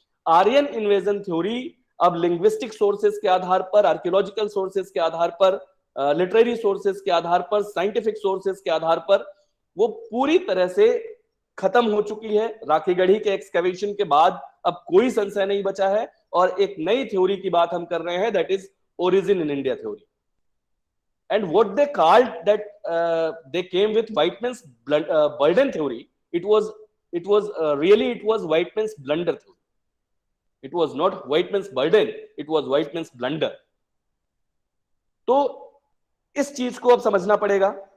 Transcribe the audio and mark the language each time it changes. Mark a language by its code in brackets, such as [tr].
[hi] Aryan invasion theory अब linguistic sources के आधार पर, आर्कियोलॉजिकल सोर्सेस के आधार पर, लिटरेरी सोर्सेस के आधार पर, साइंटिफिक सोर्सेस के आधार पर वो पूरी तरह से खत्म हो चुकी है। राखीगढ़ी के एक्सकैवेशन के बाद अब कोई संशय नहीं बचा है, और एक नई थ्योरी की बात हम कर रहे हैं, [en] That is origin in India theory. And what they called that they came with white man's burden theory. It was really it was white man's blunder theory. It was not white man's burden, it was white man's blunder. [hi] तो इस चीज को अब समझना पड़ेगा।